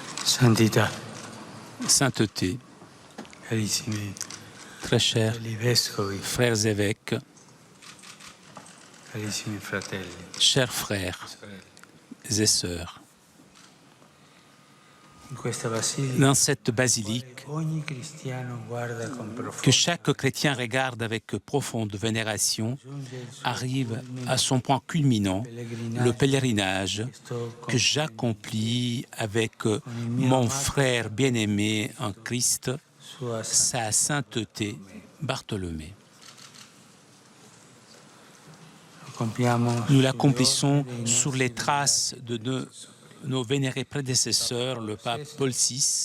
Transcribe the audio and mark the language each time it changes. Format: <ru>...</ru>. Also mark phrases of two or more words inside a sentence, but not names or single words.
<it>Santità,</it> <fr>Sainteté,</fr> <it>carissimi</it> <fr>très chers</fr> <it>vescovi,</it> <fr>frères évêques,</fr> <it>carissimi fratelli,</it> <fr>chers frères et sœurs,</fr> <it>in questa basilica</it> <fr>dans cette basilique</fr> <it>ogni cristiano guarda con</it> <fr>que</fr> <it>profonda</it> <fr>chaque chrétien regarde avec profonde vénération, arrive à son point culminant, le pèlerinage que j'accomplis avec mon frère bien-aimé en Christ,</fr> <it>sua</it> <fr>sa sainteté Bartholomée. Nous l'accomplissons sur les traces de nos vénérés prédécesseurs, le pape Paul VI</fr>